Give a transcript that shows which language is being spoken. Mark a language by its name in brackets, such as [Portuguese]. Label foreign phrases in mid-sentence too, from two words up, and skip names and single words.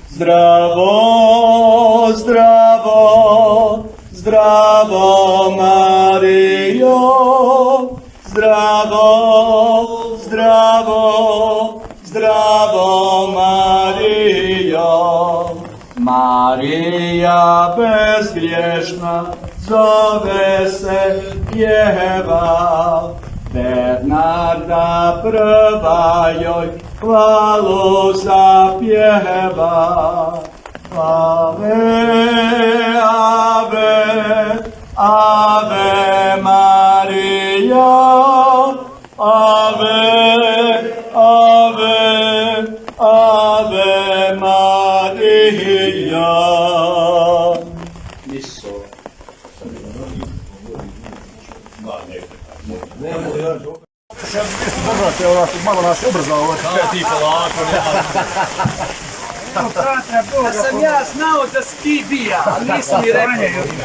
[Croatian] Zdravo, zdravo, zdravo Marijo, zdravo, zdravo, zdravo Marijo. Marija bezgriješna zove se pjeva, Bernarda prva joj hvalu zapjeva. [Latin] Ave, ave, ave Marija, ave, ave, ave Marija. [Croatian] Malo nas je ubrzao, ti polako. Da sam ja znao da si ti bija, ali nisi mi rekao.